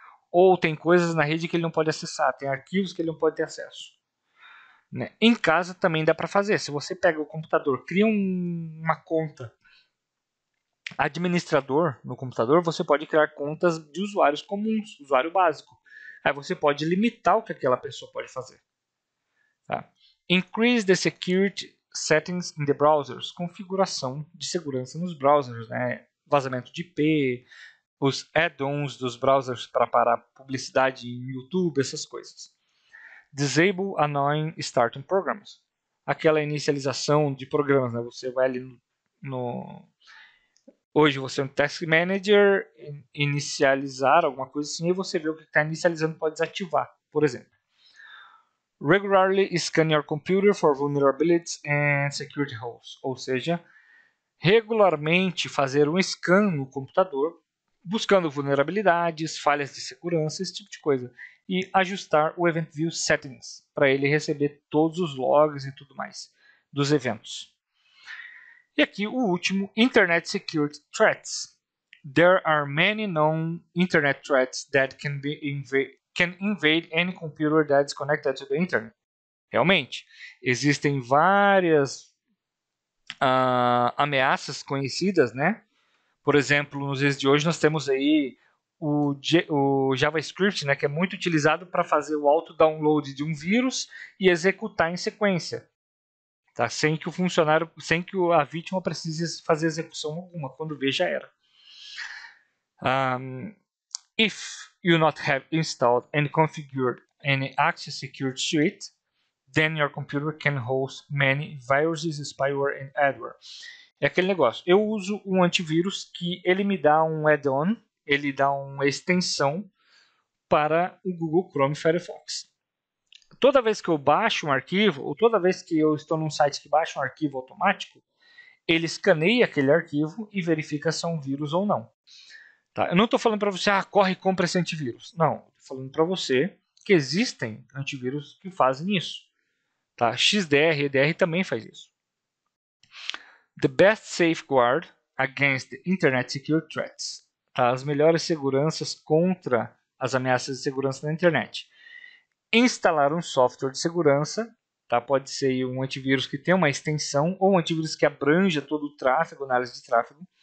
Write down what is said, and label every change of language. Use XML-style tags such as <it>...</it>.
<pt>Ou tem coisas na rede que ele não pode acessar, tem arquivos que ele não pode ter acesso. Né? Em casa também dá para fazer. Se você pega o computador, cria uma conta administrador no computador, você pode criar contas de usuários comuns, usuário básico. Aí você pode limitar o que aquela pessoa pode fazer. Tá?</pt> <en>Increase the security settings in the browsers.</en> <pt>Configuração de segurança nos browsers. Né? Vazamento de IP, os add-ons dos browsers para parar publicidade em YouTube, essas coisas.</pt> <en>Disable annoying starting programs.</en> <pt>Aquela inicialização de programas. Né? Você vai ali Hoje você é um Task Manager, inicializar alguma coisa assim, e você vê o que está inicializando, pode desativar, por exemplo.</pt> <en>Regularly scan your computer for vulnerabilities and security holes.</en> <pt>Ou seja, regularmente fazer um scan no computador, buscando vulnerabilidades, falhas de segurança, esse tipo de coisa. E ajustar o Event View Settings, para ele receber todos os logs e tudo mais dos eventos. E aqui o último, Internet Security Threats.</pt> <en>There are many known internet threats that can invade any computer that is connected to the internet.</en> <pt>Realmente, existem várias ameaças conhecidas, né? Por exemplo, nos dias de hoje nós temos aí o JavaScript, né, que é muito utilizado para fazer o auto-download de um vírus e executar em sequência. Tá? Sem que a vítima precise fazer execução alguma. Quando vê, já era.</pt> <en>If you not have installed and configured any Access Security Suite, then your computer can host many viruses, spyware and adware.</en> <pt>É aquele negócio. Eu uso um antivírus que ele me dá um add-on, ele dá uma extensão para o Google Chrome Firefox. Toda vez que eu baixo um arquivo, ou toda vez que eu estou num site que baixa um arquivo automático, ele escaneia aquele arquivo e verifica se é um vírus ou não. Tá? Eu não estou falando para você, corre e compra esse antivírus. Não, estou falando para você que existem antivírus que fazem isso. Tá? XDR, EDR também faz isso.</pt> <en>The best safeguard against the Internet Security Threats.</en> <pt>Tá? As melhores seguranças contra as ameaças de segurança na internet. Instalar um software de segurança, tá? Pode ser um antivírus que tem uma extensão ou um antivírus que abranja todo o tráfego, análise de tráfego.</pt>